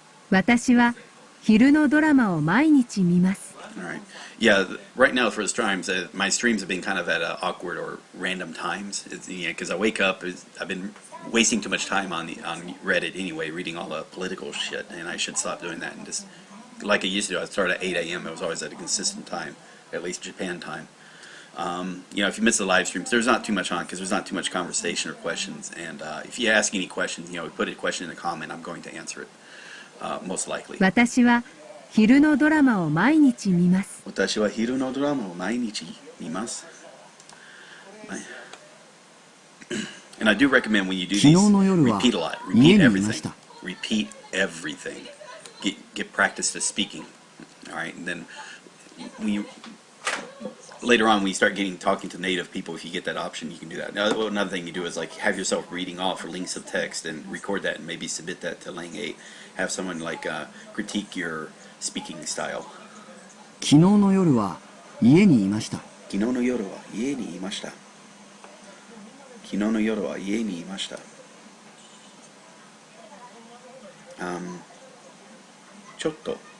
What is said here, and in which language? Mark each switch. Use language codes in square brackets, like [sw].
[ja] 私は昼のドラマを毎日見ます。 [en] All right. Yeah, right now for the streams, my streams have been kind of at awkward or random times. Because I wake up, I've been wasting too much time on Reddit anyway, reading all the political shit, and I should stop doing that and just, like I used to, I'd start at 8 a.m. It was always at a consistent time, at least Japan time. You know, if you miss the live streams, there's not too much on because there's not too much conversation or questions. And if you ask any questions, you know, put a question in a comment, I'm going to answer it, most likely. [ja] 私は昼のドラマを毎日見ます。私は昼のドラマを毎日見ます。 [en] And I do recommend when you do these, repeat a lot, repeat everything. Repeat everything. Get practice to speaking. All right, and then when you later on when you start talking to native people, if you get that option, you can do that. Now, another thing you do is like have yourself reading off links of text and record that and maybe submit that to Lang 8. Have someone like critique your speaking style. [ja] 昨日の夜は家にいました。昨日の夜は家にいました。昨日の夜は家にいました。ちょっと。